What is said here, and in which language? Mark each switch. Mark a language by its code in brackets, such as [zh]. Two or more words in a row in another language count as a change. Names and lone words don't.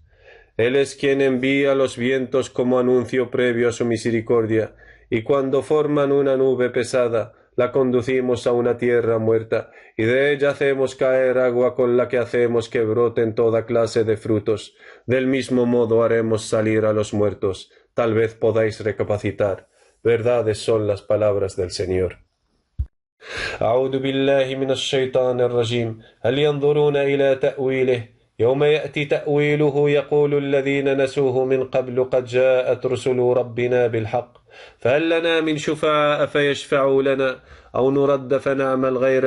[es] Él es quien envía los vientos como anuncio previo a su misericordia, y cuando forman una nube pesada, la conducimos a una tierra muerta, y de ella hacemos caer agua con la que hacemos que broten toda clase de frutos. Del mismo modo haremos salir a los muertos. Tal vez podáis recapacitar. Verdades son las palabras del Señor. [ar] أعوذ بالله من الشيطان الرجيم هل ينظرون إلى تأويله يوم يأتي تأويله يقول الذين نسوه من قبل قد جاءت رسل ربنا بالحق فهل لنا من شفعاء فيشفعوا لنا أو نرد فنعمل غير